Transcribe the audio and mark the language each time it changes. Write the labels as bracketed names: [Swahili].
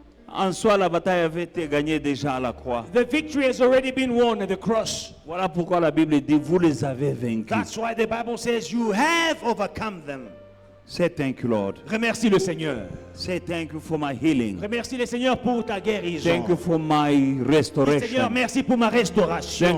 [French] En soi, la bataille avait été gagnée déjà à la croix. [English] The victory has already been won at the cross. [French] Voilà pourquoi la Bible dit, vous les avez vaincus. [English] That's why the Bible says you have overcome them. Say thank you, Lord. [French] Remercie le Seigneur. [English] Say thank you for my healing. [French] Remercie le Seigneur pour ta guérison. [English] Thank you for my [French] Seigneur, [English] restoration. [French] merci pour ma restauration.